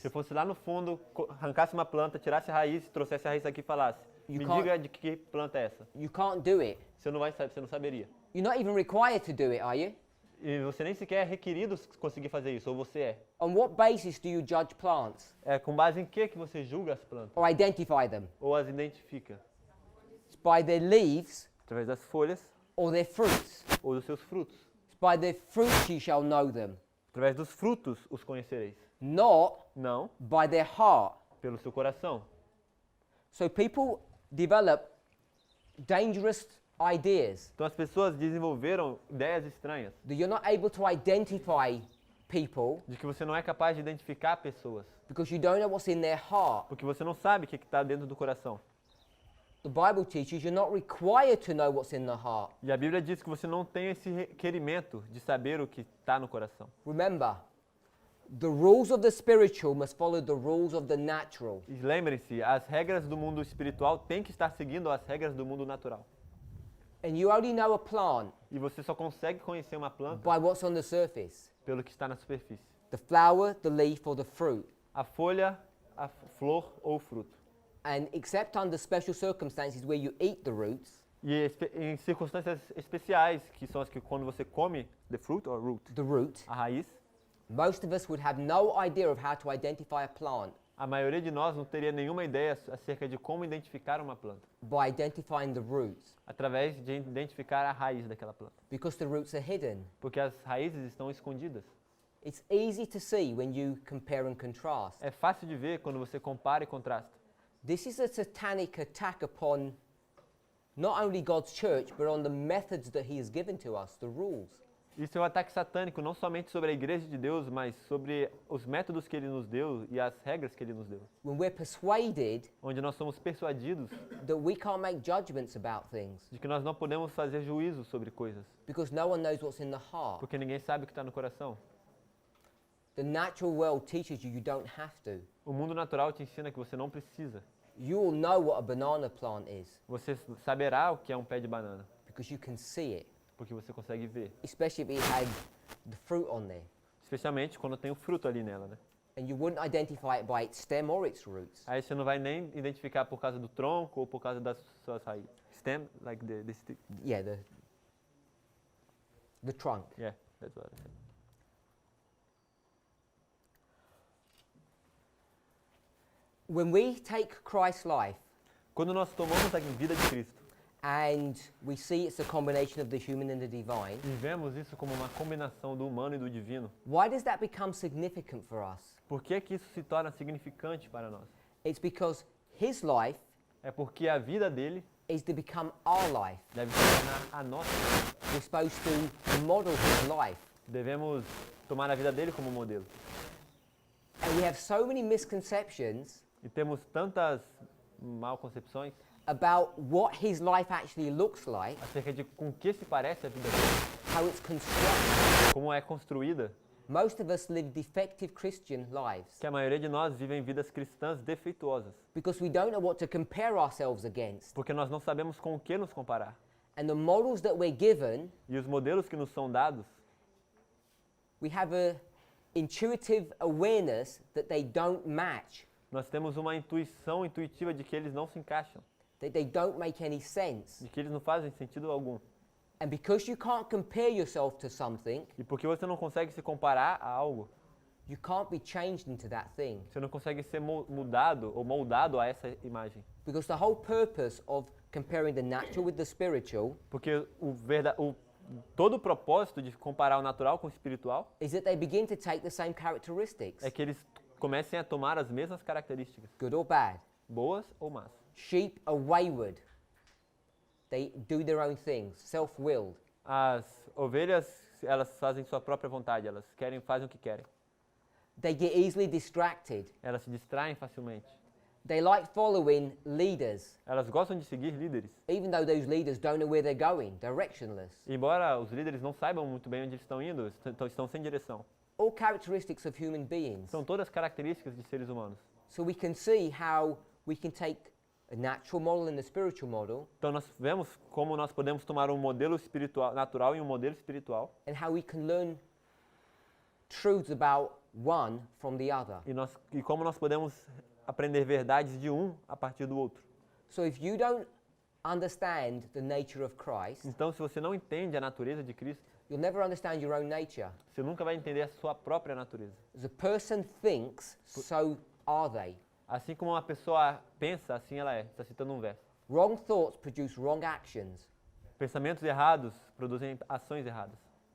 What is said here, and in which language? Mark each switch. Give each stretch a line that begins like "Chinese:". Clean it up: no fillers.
Portuguese: Se eu fosse lá no fundo, arrancasse uma planta, tirasse a raiz, trouxesse a raiz aqui e falasse,
English: You me can't-
Portuguese: diga de que planta é essa.
English: You can't do it.
Portuguese: Você não vai saber, você não saberia.
English: You're not even required to do it, are you?
Portuguese: E você nem sequer é requerido conseguir fazer isso, ou você é.
English: On what basis do you judge plants
Portuguese: É com base em que você julga as plantas?
English: or identify them?
Portuguese: Ou as identifica?
English: It's by their leaves
Portuguese: Através das folhas
English: or their fruits.
Portuguese: ou dos seus frutos.
English: It's by their fruits you shall know them,
Portuguese: Através dos frutos os conhecereis.
English: not
Portuguese: Não
English: by their heart.
Portuguese: pelo seu coração.
English: So people develop dangerous ideas
Portuguese: Então as pessoas desenvolveram ideias estranhas
English: that you're not able to identify people
Portuguese: de que você não é capaz de identificar pessoas,
English: because you don't know what's in their heart.
Portuguese: porque você não sabe o que está dentro do coração.
English: The Bible teaches you're not required to know what's in the heart.
Portuguese: E a Bíblia diz que você não tem esse requerimento de saber o que está no coração.
English: Remember, the rules of the spiritual must follow the rules of the natural.
Portuguese: E lembrem-se, as regras do mundo espiritual têm que estar seguindo as regras do mundo natural.
English: And you only know a plant
Portuguese: E você só consegue conhecer uma planta
English: by what's on the surface.
Portuguese: pelo que está na superfície.
English: The flower, the leaf, or the fruit.
Portuguese: A folha, a flor ou o fruto.
English: And except under special circumstances where you eat the roots,
Portuguese: E em circunstâncias especiais, que são as que quando você come
English: the fruit or root, the root,
Portuguese: a raiz,
English: most of us would have no idea of how to identify a plant
Portuguese: a maioria de nós não teria nenhuma ideia acerca de como identificar uma planta,
English: by identifying the roots,
Portuguese: através de identificar a raiz daquela planta.
English: because the roots are hidden.
Portuguese: Porque as raízes estão escondidas.
English: It's easy to see when you compare and contrast.
Portuguese: É fácil de ver quando você compara e contrasta.
English: This is a satanic attack upon not only God's church, but on the methods that he has given to us, the rules.
Portuguese: Isso é um ataque satânico não somente sobre a igreja de Deus, mas sobre os métodos que ele nos deu e as regras que ele nos deu.
English: When we're persuaded
Portuguese: Onde nós somos persuadidos
English: that we can't make judgments about things
Portuguese: de que nós não podemos fazer juízo sobre coisas,
English: because no one knows what's in the heart.
Portuguese: porque ninguém sabe o que está no coração.
English: The natural world teaches you don't have to.
Portuguese: O mundo natural te ensina que você não precisa.
English: You will know what a banana plant is
Portuguese: Você saberá o que é um pé de banana,
English: because you can see it,
Portuguese: porque você consegue ver.
English: especially if it had the fruit on there.
Portuguese: Especialmente quando tem o fruto ali nela, né?
English: And you wouldn't identify it by its stem or its roots.
Portuguese: Aí você não vai nem identificar por causa do tronco ou por causa das suas raízes.
English: Stem, like the stick. Yeah, the trunk. Yeah, that's what I said. When we take Christ's life
Portuguese: Quando nós tomamos a vida de Cristo
English: and we see it's a combination of the human and the divine,
Portuguese: e vemos isso como uma combinação do humano e do divino,
English: why does that become significant for us?
Portuguese: por que que isso se torna significante para nós?
English: It's because his life
Portuguese: É porque a vida dele
English: is to become our life.
Portuguese: deve se tornar a nossa.
English: We're supposed to model his life.
Portuguese: Devemos tomar a vida dele como modelo.
English: And we have so many misconceptions
Portuguese: E temos tantas malconcepções
English: about what his life actually looks like,
Portuguese: acerca de com que se parece a vida dele,
English: how it's constructed.
Portuguese: como é construída,
English: Most of us live defective Christian lives
Portuguese: que a maioria de nós vivem vidas cristãs defeituosas,
English: because we don't know what to compare ourselves against.
Portuguese: porque nós não sabemos com o que nos comparar.
English: And the models that we're given,
Portuguese: E os modelos que nos são dados,
English: we have a intuitive awareness that they don't match,
Portuguese: nós temos uma intuição intuitiva de que eles não se encaixam,
English: that they don't make any sense.
Portuguese: de que eles não fazem sentido algum.
English: And because you can't compare yourself to something,
Portuguese: E porque você não consegue se comparar a algo,
English: you can't be changed into that thing.
Portuguese: você não consegue ser mudado ou moldado a essa imagem.
English: Because the whole purpose of comparing the natural with the spiritual
Portuguese: Porque todo o propósito de comparar o natural com o espiritual
English: is that they begin to take the same characteristics,
Portuguese: é que eles comecem a tomar as mesmas características,
English: good or bad.
Portuguese: boas ou más.
English: Sheep are wayward. They do their own things, self-willed.
Portuguese: As ovelhas, elas fazem sua própria vontade, elas fazem o que querem.
English: They get easily distracted.
Portuguese: Elas se distraem facilmente.
English: They like following leaders,
Portuguese: Elas gostam de seguir líderes,
English: even though those leaders don't know where they're going, directionless.
Portuguese: embora os líderes não saibam muito bem onde eles estão indo, estão sem direção.
English: All characteristics of human beings.
Portuguese: São todas características de seres humanos.
English: So we can see how we can take a natural model and a spiritual model
Portuguese: Então nós vemos como nós podemos tomar um modelo espiritual, natural e um modelo espiritual,
English: and how we can learn truths about one from the other.
Portuguese: e como nós podemos aprender verdades de um a partir do outro.
English: So if you don't understand the nature of Christ,
Portuguese: Então, se você não entende a natureza de Cristo,
English: you'll never understand your own nature.
Portuguese: você nunca vai entender a sua própria natureza.
English: As a person thinks, so are they.
Portuguese: Assim como uma pessoa pensa, assim ela é. Está citando um verso.
English: Wrong thoughts produce wrong actions.
Portuguese: Pensamentos errados produzem ações erradas.